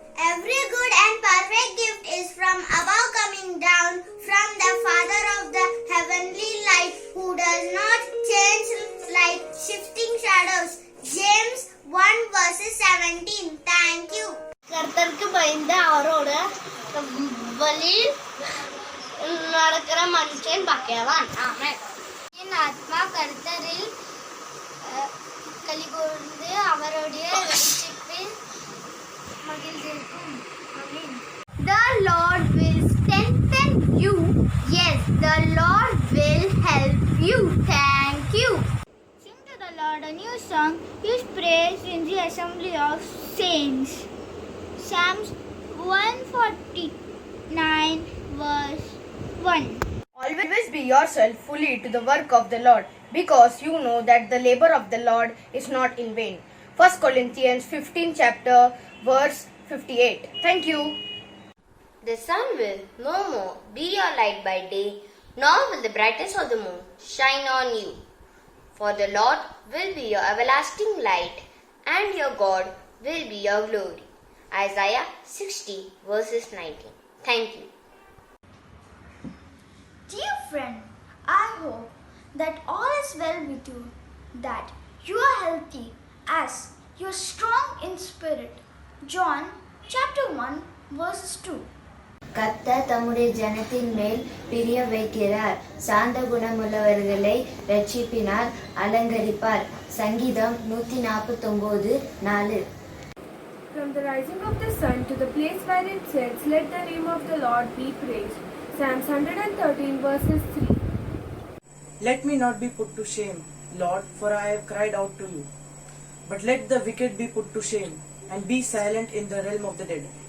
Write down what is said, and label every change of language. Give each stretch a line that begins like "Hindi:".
English: Every good and perfect gift is from above, coming down from the Father of the heavenly light, who does not change like shifting shadows. James 1:17. Thank you.
Tamil: கர்த்தருக்கு பயந்து அவரோட வழியில் நடக்கிற மனுஷன் பாக்கியவான். ஆமென். என் ஆத்மா கர்த்தரில் கலிகூர்ந்து அவருடைய ரட்சிப்பில் மகிழ்ந்திருக்கும். ஆமென்.
English: The Lord will strengthen you. Yes, the Lord will help you. Thank you. Sing to the Lord a new song, His praise in the assembly of saints. Psalms 149:1. Always be yourself fully to the work of the Lord, because you know that the labor of the Lord is not in vain. 1 Corinthians 15:58. Thank you. The sun will no more be your light by day, nor will the brightness of the moon shine on you. For the Lord will be your everlasting light, and your God will be your glory. Isaiah 60:19. Thank you. Dear friend, I hope that all is well with you, that you are healthy as you are strong in spirit. John chapter 1:2.
Tamil: கர்த்தர் தம்முடைய ஜனத்தின் மேல் பிரிய வைக்கிறார். சாந்த குணமுள்ளவர்களை ரட்சிப்பினால் அலங்கரிப்பார். சங்கீதம் 149:4.
English: from the rising of the sun to the place where it sets, let the name of the Lord be praised. Psalms 113 verses 3. Let me not be put to shame, Lord, for I have cried out to you. But let the wicked be put to shame, and be silent in the realm of the dead.